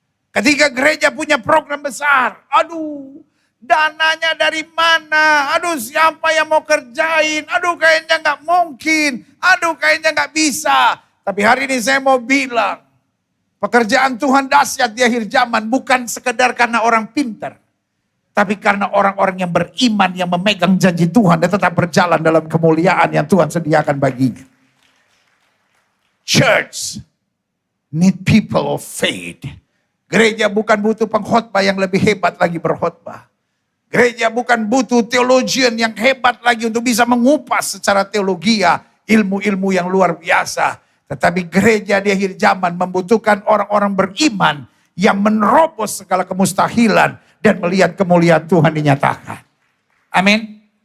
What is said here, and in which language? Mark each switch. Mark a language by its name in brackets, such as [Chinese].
[Indonesian] Ketika gereja punya program besar, aduh dananya dari mana, aduh siapa yang mau kerjain, aduh kayaknya gak mungkin, aduh kayaknya gak bisa. Tapi hari ini saya mau bilang, pekerjaan Tuhan dahsyat di akhir zaman bukan sekedar karena orang pintar. Tapi karena orang-orang yang beriman, yang memegang janji Tuhan dan tetap berjalan dalam kemuliaan yang Tuhan sediakan baginya. [English] Church need people of faith. [Indonesian] Gereja bukan butuh pengkhotbah yang lebih hebat lagi berkhotbah. Gereja bukan butuh theologian yang hebat lagi untuk bisa mengupas secara teologia ilmu-ilmu yang luar biasa. Tetapi gereja di akhir zaman membutuhkan orang-orang beriman yang menerobos segala kemustahilan dan melihat kemuliaan Tuhan dinyatakan. Amin.